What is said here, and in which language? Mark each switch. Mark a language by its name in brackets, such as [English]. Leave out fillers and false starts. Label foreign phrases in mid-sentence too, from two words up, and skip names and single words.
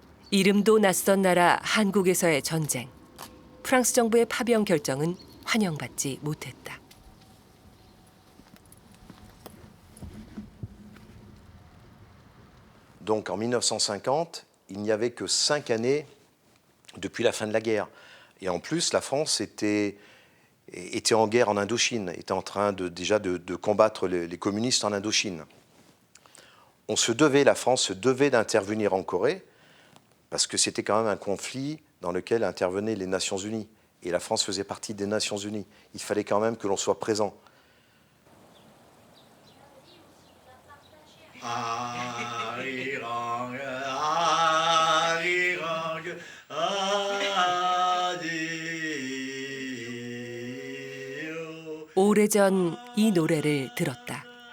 [Korean] 이름도 낯선 나라 한국에서의 전쟁. 프랑스 정부의 파병 결정은 환영받지 못했다. [French] Donc en 1950, il n'y avait que 5 années depuis la fin de la guerre. Et en plus, la France était en guerre en Indochine, était en train de combattre les communistes en Indochine. La France se devait d'intervenir en Corée, parce que c'était quand même un conflit dans lequel intervenaient les Nations Unies. Et la France faisait partie des Nations Unies. Il fallait quand même que l'on soit présent. [Korean] 오래전 이 노래를 들었다.